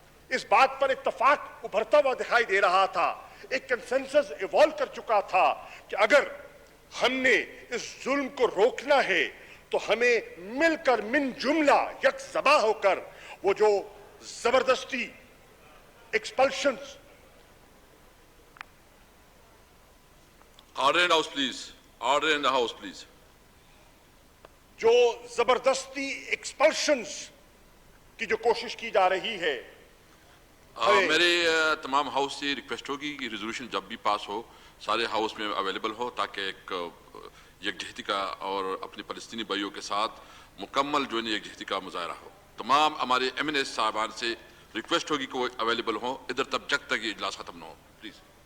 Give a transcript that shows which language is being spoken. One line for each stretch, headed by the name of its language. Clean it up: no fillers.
Urdu: اس بات پر اتفاق ابھرتا ہوا دکھائی دے رہا تھا، ایک کنسنسس ایوالو کر چکا تھا کہ اگر ہم نے اس ظلم کو روکنا ہے تو ہمیں مل کر من جملہ یک زباں ہو کر وہ جو زبردستی ایکسپلشنز
English: Order in the House, please. Order in the House, please.
Urdu: جو زبردستی ایکسپلشنز کی جو کوشش کی جا رہی ہے، میرے تمام ہاؤس سے ریکویسٹ ہوگی کہ ریزولوشن جب بھی پاس ہو سارے ہاؤس میں اویلیبل ہو، تاکہ ایک یکجہتی کا اور اپنے فلسطینی بھائیوں کے ساتھ مکمل جو ہے یکجہتی کا مظاہرہ ہو۔ تمام ہمارے MNS صاحبان سے ریکویسٹ ہوگی کہ وہ اویلیبل ہوں ادھر تب جب تک یہ اجلاس ختم نہ ہو، پلیز۔